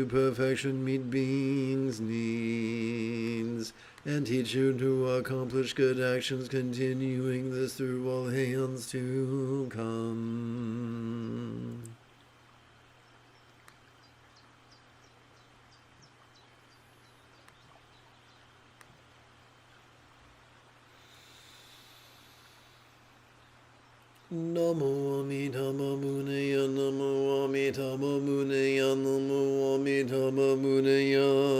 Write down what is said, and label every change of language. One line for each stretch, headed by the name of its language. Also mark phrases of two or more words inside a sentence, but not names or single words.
English: perfection, meet beings' needs, and teach you to accomplish good actions, continuing this through all hands to come.
Sanskrit: Namo Amitabha Buddhaya, Namo Amitabha Buddhaya, Namo Amitabha Buddhaya.